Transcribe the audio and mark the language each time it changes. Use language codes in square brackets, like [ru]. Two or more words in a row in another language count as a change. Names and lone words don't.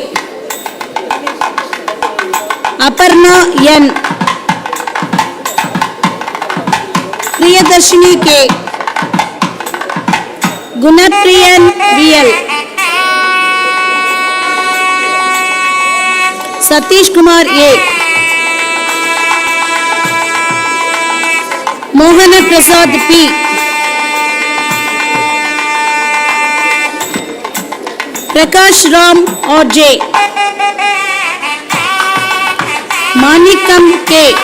[en] Aparna N. Priyadarshini K. Gunapriyan V.L. Satish Kumar A. Mohana Prasad P. Prakash Ram R.J. Manikam K.